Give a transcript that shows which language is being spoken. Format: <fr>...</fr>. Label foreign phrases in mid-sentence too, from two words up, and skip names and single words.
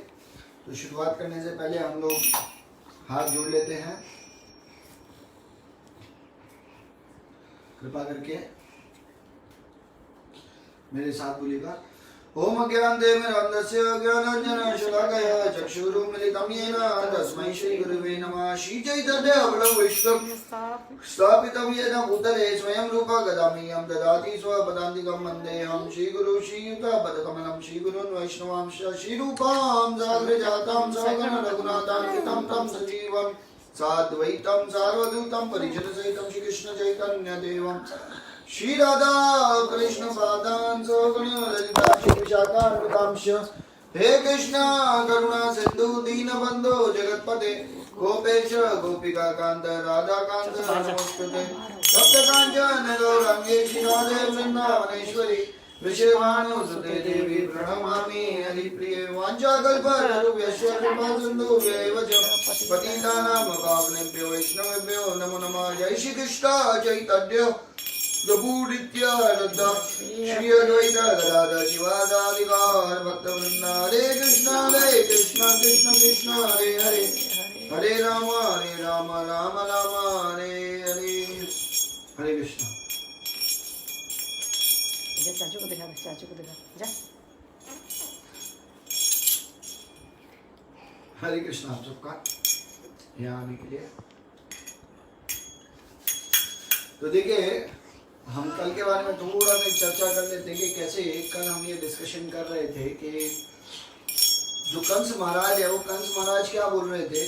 <hi>तो शुरुआत करने से पहले हम लोग हाथ जोड़ लेते हैं। कृपा करके मेरे साथ बोलिएगा,</hi> <sa>ओम ज्ञानदेवमिरन्दस्य ज्ञानाञ्जनशलाकया चक्षुरुन्मिलितं येन तस्मै श्रीगुरुवे नमः। श्रीचैतन्यप्रभुविष्णुं स्थापितं येन भूतले स्वयं रूपा गदामह्यं ददाति स्वपदान्तिकं वन्देऽहं श्रीगुरुं श्रीयुतपदकमलं श्रीगुरून् वैष्णवांश्च श्रीरूपां साग्रजातां सगण रघुनाथान्वितं तं सजीवं साद्वैतं सार्वभौतं परिजनसहितं श्रीकृष्ण चैतन्यदेवं श्री राधा कृष्ण पादान सगण ललिता श्री विशाखान्वितांश। हे कृष्ण करुणा सिंधु दीन बंधु जगतपते गोपेश गोपिका कांत राधा कांत नमस्ते। सप्त कांचन गौरांगे श्री राधे वृंदावनेश्वरी वृषभानुसुते देवी प्रणमामि हरिप्रिये। वाञ्छाकल्पतरुभ्यश्च कृपा सिन्धुभ्यैव च पतितानां पावनेभ्यो वैष्णवेभ्यो नमो नमः। जय श्री कृष्ण चैतन्य प्रभु नित्यानंद श्री अद्वैत गदाधर शिवासादि गौर भक्तवृंद। हरे कृष्ण कृष्ण कृष्ण हरे हरे हरे राम राम राम हरे हरे।</sa> <hi>हरे कृष्ण। चाचू को दिखा, चाचू को दिखा जा। हरे कृष्ण आप सबका यहाँ आने के लिए। तो देखिए हम कल के बारे में थोड़ा सा चर्चा कर लेते हैं कि कैसे कल हम ये डिस्कशन कर रहे थे कि जो कंस महाराज है वो कंस महाराज क्या बोल रहे थे।</hi>